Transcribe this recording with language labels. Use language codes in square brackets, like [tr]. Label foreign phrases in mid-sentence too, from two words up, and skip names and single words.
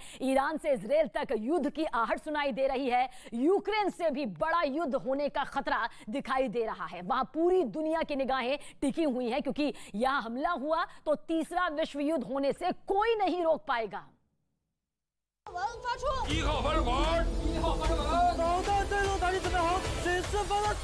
[hi] ईरान से इजराइल तक युद्ध की आहट सुनाई दे रही है। यूक्रेन से भी बड़ा युद्ध होने का खतरा दिखाई दे रहा है। वहां पूरी दुनिया की निगाहें टिकी हुई हैं, क्योंकि यहां हमला हुआ तो तीसरा विश्व युद्ध होने से कोई नहीं रोक पाएगा। [zh] 1 号发射管，1号发射管，导弹战斗打击准备好，指示发射。